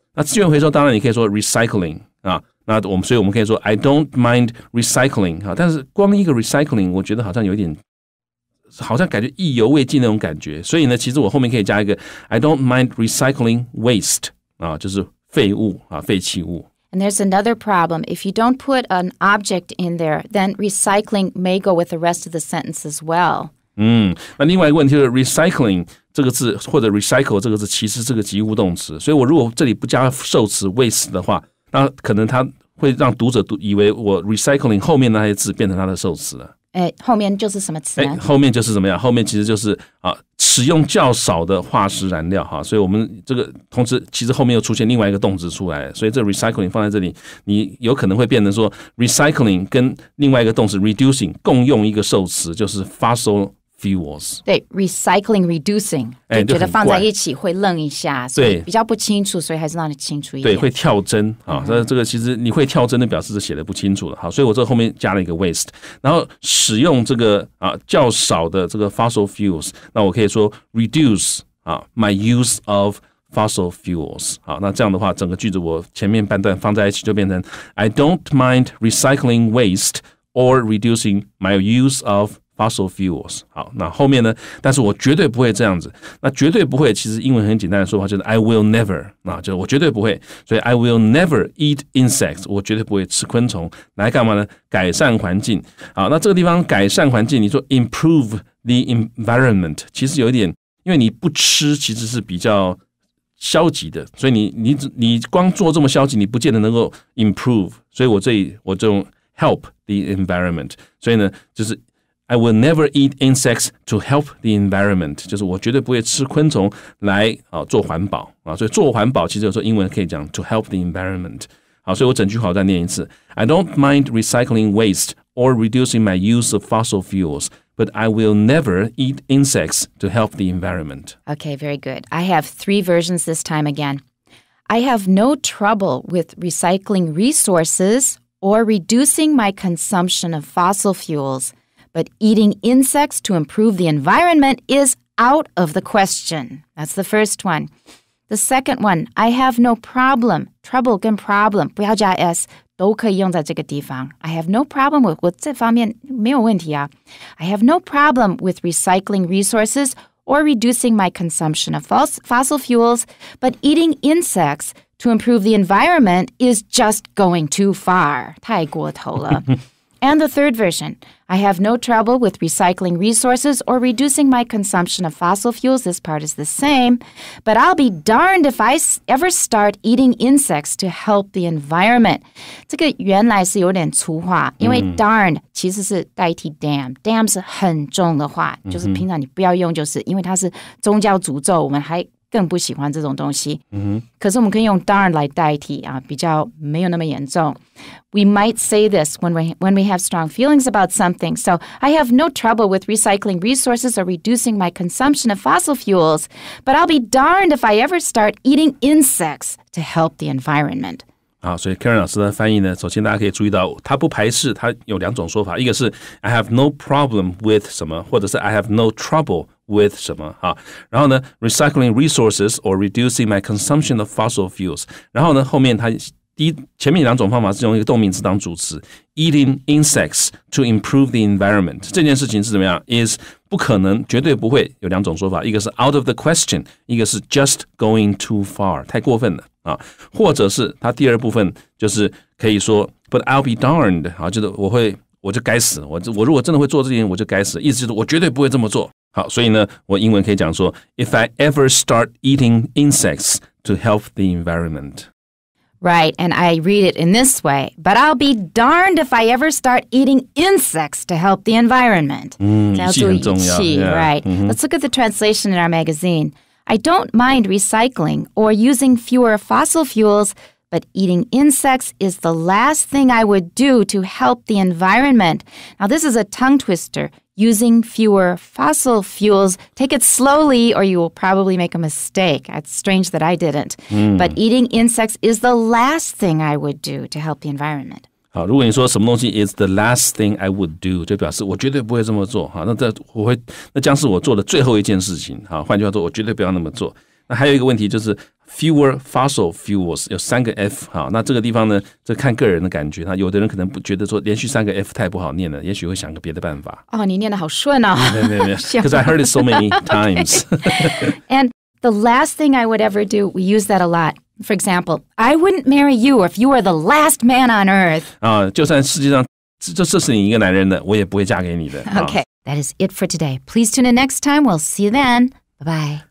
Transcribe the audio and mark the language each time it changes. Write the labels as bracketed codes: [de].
[zh] 那资源回收当然你可以说 recycling 所以我们可以说 [en] I don't mind recycling [zh] 但是光一个 recycling 我觉得好像有点好像感觉意犹未尽那种感觉，所以呢其实我后面可以加一个 [en] I don't mind recycling waste [zh] 就是废物废弃物。 [en] And there's another problem. If you don't put an object in there, then recycling may go with the rest of the sentence as well. [zh] 那另外一个问题就是 recycling 这个字或者 recycle 这个字其实是个及物动词，所以我如果这里不加受词 waste 的话，那可能它会让读者以为我 recycling 后面那些字变成它的受词了。后面就是什么词呢？后面就是怎么样？后面其实就是使用较少的化石燃料所以我们这个同时其实后面又出现另外一个动词出来，所以这 recycling 放在这里，你有可能会变成说 recycling 跟另外一个动词 reducing 共用一个受词，就是 fossil fuels。对 recycling reducing 就觉得放在一起会愣一下，所以比较不清楚，所以还是让你清楚一点。对，会跳针这个其实你会跳针的表示是写的不清楚了所以我这后面加了一个 waste， 然后使用这个较少的这个 fossil fuels， 那我可以说 [en] reduce my use of fossil fuels。 [zh] 那这样的话整个句子我前面半段放在一起就变成 [en] I don't mind recycling waste or reducing my use of fossil fuels。 [zh] 好，那后面呢？但是我绝对不会这样子。那绝对不会，其实英文很简单的说法就是 [en] I will never， [zh] 就是我绝对不会。所以 [en] I will never eat insects， [zh] 我绝对不会吃昆虫。来干嘛呢？改善环境。好，那这个地方改善环境，你说 [en] improve the environment， [zh] 其实有一点，因为你不吃其实是比较消极的，所以你光做这么消极，你不见得能够 improve。所以我这里我就用 [en] help the environment。 [zh] 所以呢，就是。 [en] I will never eat insects to help the environment， [zh] 就是我绝对不会吃昆虫来做环保所以做环保其实有时候英文可以讲 [en] to help the environment。 [zh] 好，所以我整句话我再念一次 [en] I don't mind recycling waste or reducing my use of fossil fuels, but I will never eat insects to help the environment. Okay, very good. I have 3 versions this time again. I have no trouble with recycling resources or reducing my consumption of fossil fuels.But eating insects to improve the environment is out of the question. That's the first one. The second one, I have no problem. [zh] Trouble 跟 problem 不要加 s 都可以用在这个地方。 [en] I have no problem with [zh] 我这方面没有问题啊。 [en] I have no problem with recycling resources or reducing my consumption of fossil fuels, but eating insects to improve the environment is just going too far. [zh] 太过头了。 [en] And the third version, I have no trouble with recycling resources or reducing my consumption of fossil fuels. This part is the same. But I'll be darned if I ever start eating insects to help the environment. [zh] 这个原来是有点粗话，因为 darned 其实是代替 damn。 damn 是很重的话，就是平常你不要用，就是因为它是宗教诅咒，我们还更不喜欢这种东西。可是我们可以用 darn 来代替啊，比较没有那么严重。 [en] We might say this when we have strong feelings about something. So I have no trouble with recycling resources or reducing my consumption of fossil fuels, but I'll be darned if I ever start eating insects to help the environment. [zh] 好，所以 Karen 老师的翻译呢，首先大家可以注意到，他不排斥，他有两种说法，一个是 [en] I have no problem with [zh] 什么，或者是 [en] I have no trouble with [zh] 什么，好，然后呢 [en] recycling resources or reducing my consumption of fossil fuels， [zh] 然后呢后面他前面两种方法是用一个动名词当主词 [en] eating insects to improve the environment， [zh] 这件事情是怎么样 is 不可能，绝对不会，有两种说法，一个是 [en] out of the question， [zh] 一个是 [en] just going too far， [zh] 太过分了啊，或者是他第二部分就是可以说 [en] but I'll be darned， [zh] 啊，就是我就该死，我如果真的会做这件事我就该死，意思就是我绝对不会这么做。好，所以呢我英文可以讲说 [en] if I ever start eating insects to help the environment。Right, and I read it in this way, but I'll be darned if I ever start eating insects to help the environment. [zh] 语气很重要。 [en] Right. Let's look at the translation in our magazine. I don't mind recycling or using fewer fossil fuels, but eating insects is the last thing I would do to help the environment. Now, this is a tongue twister. Using fewer fossil fuels. Take it slowly or you will probably make a mistake. It's strange that I didn't. But eating insects is the last thing I would do to help the environment. [zh] 好，如果你说什么东西 [en] is the last thing I would do， [zh] 就表示我绝对不会这么做。好，那将是我做的最后一件事情。好，换句话说，我绝对不要那么做。那还有一个问题就是 [en] fewer fossil fuels [zh] 有3个 F， 好，那这个地方呢，这看个人的感觉，有的人可能不觉得说连续3个 F 太不好念了，也许会想个别的办法。哦，你念得好顺哦。没有 [en] ，because I heard it so many times. And the last thing I would ever do, we use that a lot. For example, I wouldn't marry you if you were the last man on earth. [zh] 啊，就算世界上这是你一个男人的，我也不会嫁给你的。 [en] Okay, that is it for today. Please tune in next time. We'll see you then. Bye-bye.